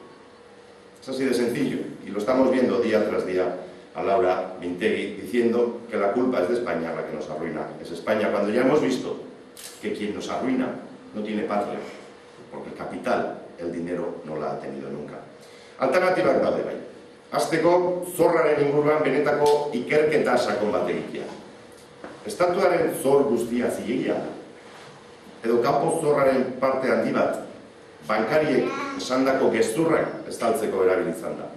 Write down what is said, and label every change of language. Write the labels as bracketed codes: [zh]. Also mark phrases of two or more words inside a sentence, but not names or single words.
[es] Es así de sencillo, y lo estamos viendo día tras día a Laura Mintegi diciendo que la culpa es de España la que nos arruina. Es España, cuando ya hemos visto que quien nos arruina no tiene patria, porque el capital, el dinero, no la ha tenido nunca. [eu] Alternatibak daude bai. Hasteko, zorraren inguruan benetako ikerketa sakon bat egitea. Estatuaren zor guztia zilegia, edo kanpo zorraren parte handi bat, bankariek esandako gezurrak estaltzeko erabilizan da.